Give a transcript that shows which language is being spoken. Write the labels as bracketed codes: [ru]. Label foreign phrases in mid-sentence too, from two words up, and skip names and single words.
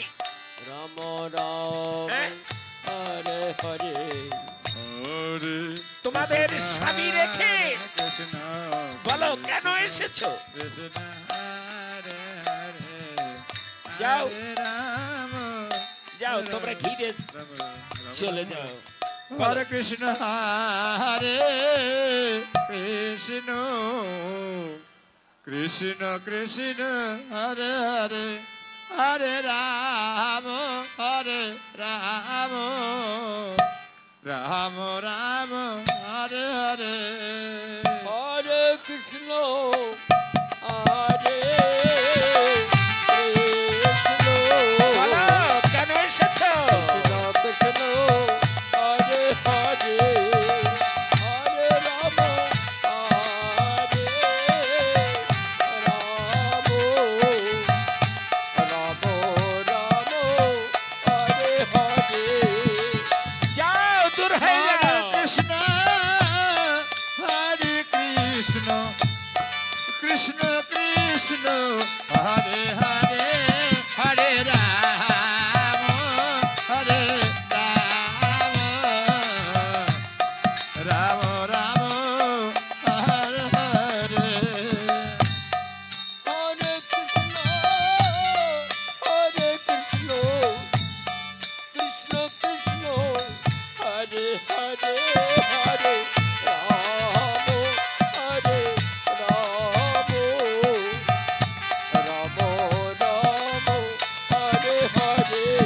[sa] Rama Rama Hare Hare [bn] তোমাদের স্বামী রেখে বলো কেন এসেছো? যাও যাও, তোমরা ঘিরে চলে যাও। [sa] Hare Krishna Hare Krishna Krishna Krishna Hare Hare Hare Rama Hare Rama Rama Rama Hare Hare Hare Krishna Hare [bn] বলো কেন এসেছো? [sa] Krishna Hare Hare Hare Rama Hare Rama Rama Rama Hare Hare [bn] যাও [sa] কৃষ্ণ হরে কৃষ্ণ কৃষ্ণ কৃষ্ণ হরে হরে হরে রাম হরে রাম রাম রাম হরে হরে Hare Krishna, Hare Krishna, Krishna Krishna, Hare Hare, Hare Ramo, Hare Ramo, Ramo Ramo, Hare Hare.